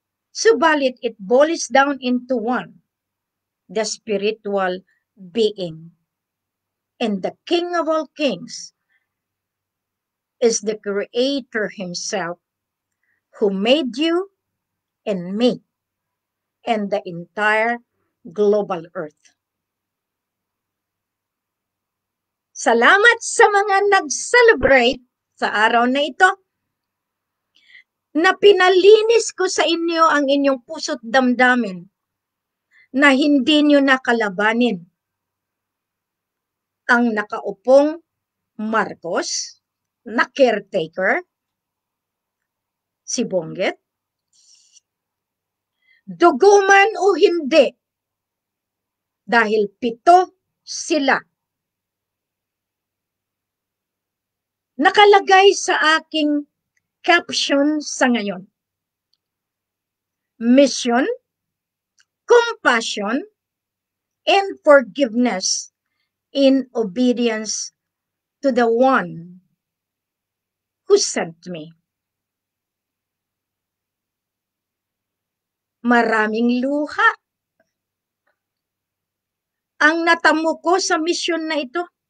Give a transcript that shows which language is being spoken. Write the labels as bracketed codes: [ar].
[tl] Subalit, [en] it boils down into one, the spiritual being. And the King of all kings is the Creator Himself who made you and me and the entire global earth. [tl] Salamat sa mga nag-celebrate sa araw na ito na pinalinis ko sa inyo ang inyong puso't damdamin na hindi nyo nakalabanin ang nakaupong Marcos na caretaker, si Bongbet. Dugo man o hindi, dahil 7 sila. Nakalagay sa aking caption sa ngayon. [en] Mission, compassion, and forgiveness in obedience to the one who sent me. [tl] Maraming luha ang natamo ko sa mission na ito.